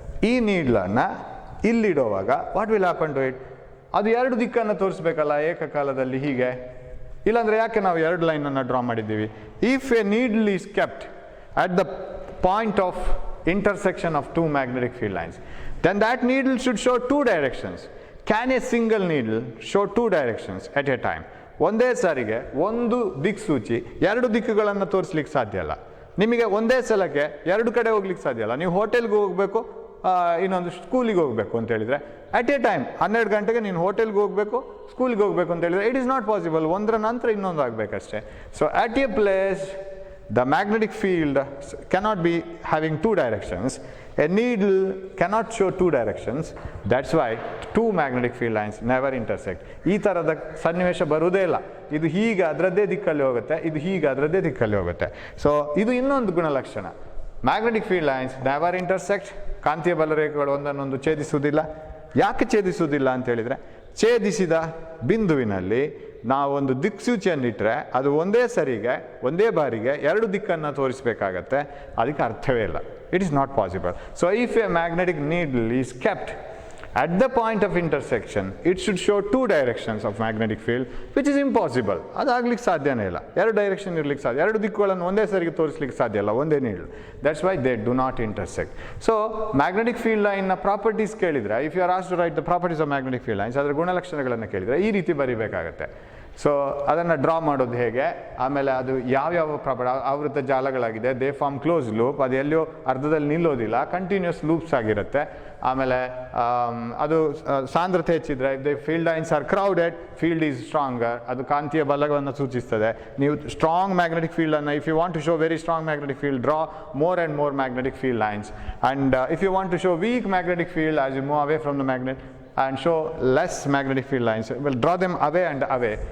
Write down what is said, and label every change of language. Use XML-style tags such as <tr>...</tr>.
<kn>ಈ ನೀಡ್ಲನ್ನು ಇಲ್ಲಿಡುವಾಗ</kn> <en>What will happen to it?</en> <kn>ಅದು ಎರಡು ದಿಕ್ಕನ್ನು ತೋರಿಸ್ಬೇಕಲ್ಲ ಏಕಕಾಲದಲ್ಲಿ ಹೀಗೆ. ಇಲ್ಲಾಂದರೆ ಯಾಕೆ ನಾವು ಎರಡು ಲೈನನ್ನು ಡ್ರಾ ಮಾಡಿದ್ದೀವಿ?</kn> <en>If a needle is kept at the point of intersection of two magnetic field lines, then that needle should show two directions. Can a single needle show two directions at a time?</en> <kn>ಒಂದೇ ಸಾರಿಗೆ ಒಂದು ದಿಕ್ಸೂಚಿ ಎರಡು ದಿಕ್ಕುಗಳನ್ನು ತೋರಿಸ್ಲಿಕ್ಕೆ ಸಾಧ್ಯ ಇಲ್ಲ. ನಿಮಗೆ ಒಂದೇ ಸಲಕ್ಕೆ ಎರಡು ಕಡೆ ಹೋಗ್ಲಿಕ್ಕೆ ಸಾಧ್ಯ ಇಲ್ಲ. ನೀವು ಹೋಟೆಲ್ಗೆ ಹೋಗಬೇಕು, ಇನ್ನೊಂದು ಸ್ಕೂಲಿಗೆ ಹೋಗಬೇಕು ಅಂತ ಹೇಳಿದರೆ ಅಟ್ ಎ ಟೈಮ್ 12 ಗಂಟೆಗೆ ನೀನು ಹೋಟೆಲ್ಗೆ ಹೋಗಬೇಕು, ಸ್ಕೂಲಿಗೆ ಹೋಗಬೇಕು ಅಂತ ಹೇಳಿದರೆ</kn> <en>It is not possible.</en> <kn>ಒಂದರ ನಂತರ ಇನ್ನೊಂದು ಆಗಬೇಕಷ್ಟೇ.</kn> <en>So at a place the magnetic field cannot be having two directions. A needle cannot show two directions. That's why two magnetic field lines never intersect.</en> <kn>ಈ ಥರದ ಸನ್ನಿವೇಶ ಬರುವುದೇ ಇಲ್ಲ. ಇದು ಹೀಗೆ ಅದರದ್ದೇ ದಿಕ್ಕಲ್ಲಿ ಹೋಗುತ್ತೆ, ಇದು ಹೀಗೆ ಅದರದ್ದೇ ದಿಕ್ಕಲ್ಲಿ ಹೋಗುತ್ತೆ. ಸೊ ಇದು ಇನ್ನೊಂದು ಗುಣಲಕ್ಷಣ.</kn> <en>Magnetic field lines never intersect.</en> <kn>ಕಾಂತೀಯ ಬಲರೇಖೆಗಳು ಒಂದನ್ನೊಂದು ಛೇದಿಸುವುದಿಲ್ಲ. ಯಾಕೆ ಛೇದಿಸುವುದಿಲ್ಲ ಅಂತ ಹೇಳಿದರೆ, ಛೇದಿಸಿದ ಬಿಂದುವಿನಲ್ಲಿ ನಾವೊಂದು ದಿಕ್ಸೂಚಿಯನ್ನಿಟ್ಟರೆ ಅದು ಒಂದೇ ಸರಿಗೆ ಒಂದೇ ಬಾರಿಗೆ ಎರಡು ದಿಕ್ಕನ್ನು ತೋರಿಸಬೇಕಾಗತ್ತೆ. ಅದಕ್ಕೆ ಅರ್ಥವೇ ಇಲ್ಲ.</kn> <en>It is not possible. So if a magnetic needle is kept at the point of intersection, it should show two directions of magnetic field, which is impossible.</en> <kn>ಅದಾಗ್ಲಿಕ್ಕೆ ಸಾಧ್ಯನೇ ಇಲ್ಲ. ಎರಡು ಡೈರೆಕ್ಷನ್ ಇರ್ಲಿಕ್ಕೆ ಸಾಧ್ಯ, ಎರಡು ದಿಕ್ಕುಗಳನ್ನು ಒಂದೇ ಸರಿಗೆ ತೋರಿಸ್ಲಿಕ್ಕೆ ಸಾಧ್ಯ ಇಲ್ಲ, ಒಂದೇ needle.</kn> <en>That's why they do not intersect.</en> <kn>So magnetic field ಲೈನ್ನ ಪ್ರಾಪರ್ಟೀಸ್ ಕೇಳಿದರೆ,</kn> <en>if you are asked to write the properties of magnetic field lines,</en> <kn>ಅದರ ಗುಣಲಕ್ಷಣಗಳನ್ನು ಕೇಳಿದರೆ ಈ ರೀತಿ ಬರೀಬೇಕಾಗತ್ತೆ. ಸೊ ಅದನ್ನು ಡ್ರಾ ಮಾಡೋದು ಹೇಗೆ, ಆಮೇಲೆ ಅದು ಯಾವ್ಯಾವ ಆವೃತ್ತ ಜಾಲಗಳಾಗಿದೆ,</kn> <en>they form close loop,</en> <kn>ಅದು ಎಲ್ಲಿಯೋ ಅರ್ಧದಲ್ಲಿ ನಿಲ್ಲೋದಿಲ್ಲ, ಕಂಟಿನ್ಯೂಸ್ ಲೂಪ್ಸ್ ಆಗಿರುತ್ತೆ. ಆಮೇಲೆ ಅದು ಸಾಂದ್ರತೆ ಹೆಚ್ಚಿದ್ರೆ,</kn> <en>the field lines are crowded, field is stronger,</en> <kn>ಅದು ಕಾಂತೀಯ ಬಲವನ್ನು ಸೂಚಿಸ್ತದೆ. ನೀವು strong magnetic ಫೀಲ್ಡನ್ನು,</kn> <en>If you want to show very strong magnetic field, draw more and more magnetic field lines. And if you want to show weak magnetic field as you move away from the magnet and show less magnetic field lines, will draw them away and away.</en>